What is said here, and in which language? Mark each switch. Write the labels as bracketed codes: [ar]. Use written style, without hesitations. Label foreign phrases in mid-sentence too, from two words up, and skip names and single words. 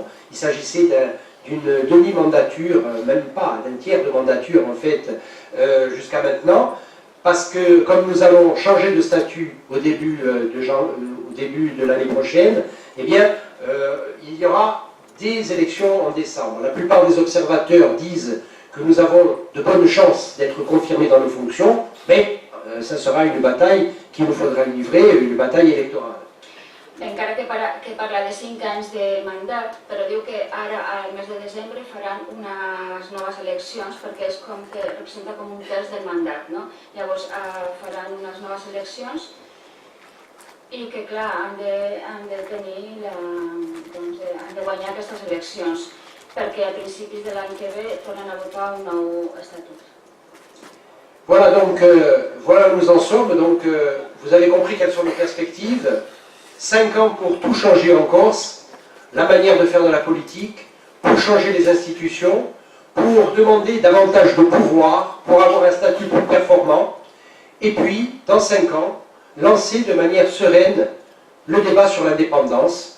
[fr] Il s'agissait d'une demi-mandature, même pas, d'un tiers de mandature en fait, jusqu'à maintenant, parce que comme nous allons changer de statut au début de l'année prochaine, eh bien, il y aura des élections en décembre. La plupart des observateurs disent que nous avons de bonnes chances d'être confirmés dans nos fonctions, mais ça sera une bataille qu'il nous faudra livrer, une bataille électorale. [ca] Encara que parla de 5 anys de mandat, però diu que ara, al mes de desembre, faran unes noves eleccions perquè és com que representa com un terç del mandat, no? Llavors faran unes noves eleccions i que, clar, han de tenir doncs, han de guanyar aquestes eleccions perquè a principis de l'any que ve tornen a votar un nou estatut. [fr] Voilà donc, voilà où nous en sommes. Donc, vous avez compris quelles sont nos perspectives. 5 ans pour tout changer en Corse, la manière de faire de la politique, pour changer les institutions, pour demander davantage de pouvoir, pour avoir un statut plus performant, et puis, dans 5 ans, lancer de manière sereine le débat sur l'indépendance.